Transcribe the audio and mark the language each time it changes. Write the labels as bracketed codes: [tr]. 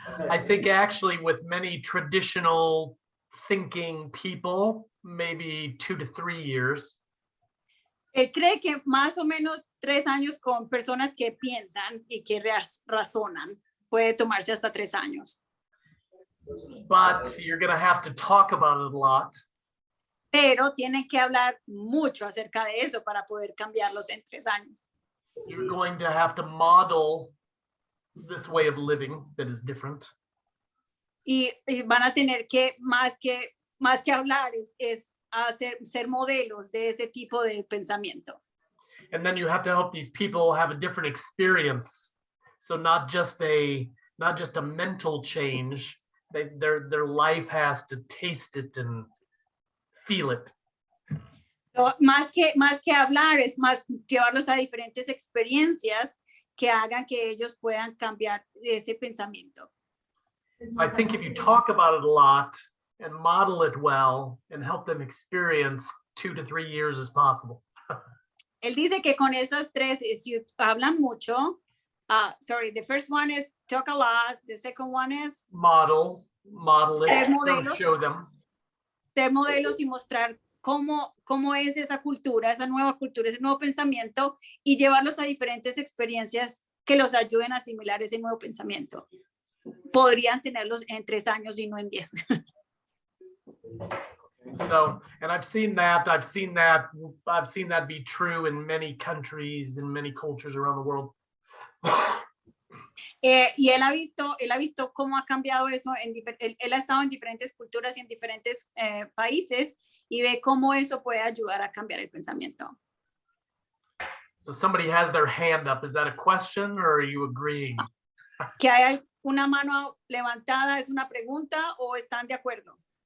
[en] I think actually with many traditional thinking people, maybe 2 to 3 years. [es] Él cree que más o menos 3 años con personas que piensan y que razonan puede tomarse hasta 3 años. [en] But you're going to have to talk about it a lot. [es] Pero tienen que hablar mucho acerca de eso para poder cambiarlos en 3 años. [en] you're going to have to model this way of living that is different. [es] Y van a tener que más que hablar, es ser modelos de ese tipo de pensamiento. [en] And then you have to help these people have a different experience. So not just a mental change, their life has to taste it and feel it. [es] So, más que hablar, es más llevarlos a diferentes experiencias que hagan que ellos puedan cambiar ese pensamiento. [en] I think if you talk about it a lot and model it well and help them experience 2 to 3 years as possible. [es] Él dice que con esas tres, si hablan mucho, [en] the first one is talk a lot, the second one is Model [es] ser [en] it, [es] modelos. [en] show them. [es] Ser modelos y mostrar cómo es esa cultura, esa nueva cultura, ese nuevo pensamiento y llevarlos a diferentes experiencias que los ayuden a asimilar ese nuevo pensamiento. Podrían tenerlos en 3 años y no en 10. [en] So, and I've seen that be true in many countries, in many cultures around the world. [es] Y él ha visto cómo ha cambiado eso, él ha estado en diferentes culturas y en diferentes países y ve cómo eso puede ayudar a cambiar el pensamiento. [en] So somebody has their hand up. Is that a question or are you agreeing? [es] Que hay una mano levantada, ¿es una pregunta o están de acuerdo?